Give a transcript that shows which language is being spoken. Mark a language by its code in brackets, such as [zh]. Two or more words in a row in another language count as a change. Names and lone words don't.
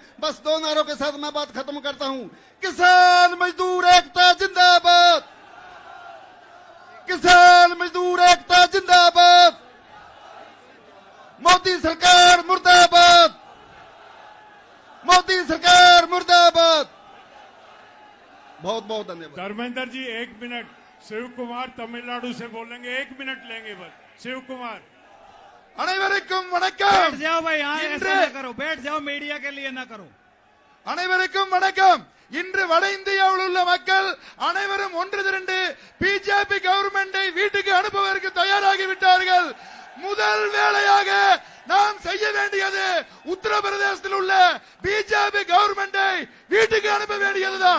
[hi] बस दो नारों के साथ मैं बात खत्म करता हूं। किसान मजदूर एकता जिंदाबाद, किसान मजदूर एकता जिंदाबाद, मोदी सरकार मुर्दाबाद, मोदी सरकार मुर्दाबाद। बहुत बहुत धन्यवाद। धर्मेंद्र जी 1 मिनट। शिव कुमार तमिलनाडु से बोलेंगे, 1 मिनट लेंगे बस। शिव कुमार। [ta] அனைவருக்கும் வணக்கம்। [hi] बैठ जाओ भाई, यहाँ ऐसा ना करो, बैठ जाओ, मीडिया के लिए ना करो। [ta] அனைவருக்கும் வணக்கம்। இன்று வட இந்தியாவில் உள்ள மக்கள் அனைவரும் ஒன்று திரண்டு பிஜேபி கவர்மெண்டை வீட்டுக்கு அனுப்புவதற்கு தயாராகி விட்டார்கள்। முதல் வேலையாக நாம் செய்ய வேண்டியது உத்தரப்பிரதேசத்தில் உள்ள பிஜேபி கவர்மெண்டை வீட்டுக்கு அனுப்ப வேண்டியதுதான்।